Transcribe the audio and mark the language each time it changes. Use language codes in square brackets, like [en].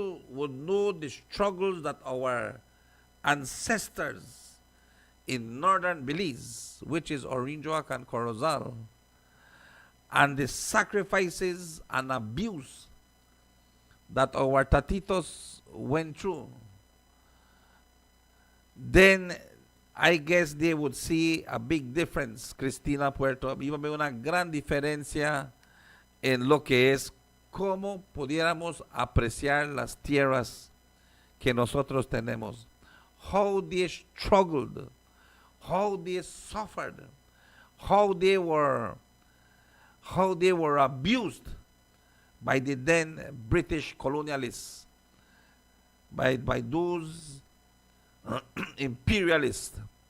[en] would know the struggles that our ancestors in northern Belize, which is Orinjoak and Corozal, and the sacrifices and abuse that our tatitos went through, then I guess they would see a big difference, Cristina Puerto. [es] Iba a haber una gran diferencia en lo que es cómo pudiéramos apreciar las tierras que nosotros tenemos. [en] How they struggled, how they suffered, how they were abused by the then British colonialists, by those imperialists.